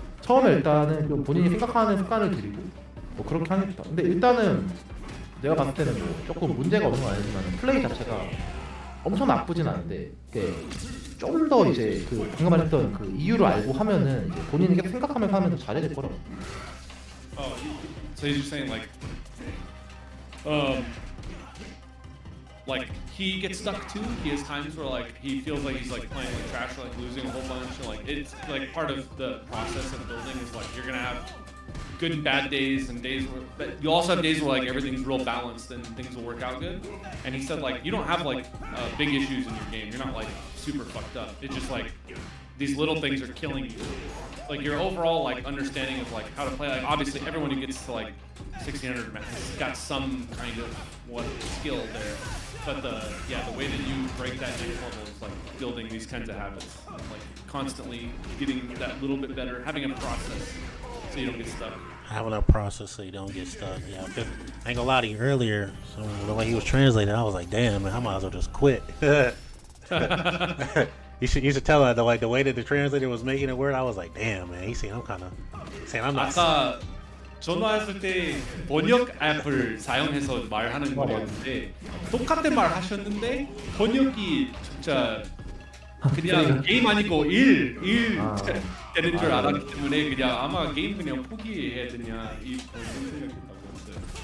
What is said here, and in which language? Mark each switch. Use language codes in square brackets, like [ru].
[ko] 처음에 일단은 좀 본인이 생각하는 습관을 들이고 뭐 그렇게 하는 게 좋다. 근데 일단은 내가 봤을 때는 뭐 조금 문제가 없는 건 아니지만 플레이 자체가 엄청 나쁘진 않은데 좀 더 이제 그 방금 말했던 그 이유를 알고 하면은 이제 본인이 계속 생각하면서 하면 더 잘해질 거라고. [en] Oh, so he's just saying like he gets stuck too. He has times where like he feels like he's like playing like trash, or, like losing a whole bunch. And, like it's like part of the process of building is like you're gonna have good and bad days and days where, but you also have days where like everything's real balanced and things will work out good. And he said like you don't have like big issues in your game. You're not like super fucked up. It's just like these little things are killing you. Like your overall like understanding of like how to play. Like obviously everyone who gets to like 1600 has got some kind of what skill there. But the way that you break that next level is like building these kinds of habits, like constantly getting that little bit better, having a process so you don't get stuck. Having a process so you don't get stuck. Yeah, I ain't gonna lie to you earlier. So the way he was translating, I was like, damn, man, I might as well just quit. You should tell her the way that the translator was making it word. I was like, damn, man. He's saying I'm not. [ko] 아까 전화했을 때 번역 앱을 사용해서 말하는 거였는데 똑같은 말 하셨는데 번역이 진짜 그냥 게임 아니고 일 되는 줄 알았기 때문에 그냥 아마 게임 그냥 포기해야 되냐 이 생각했다고 했어요.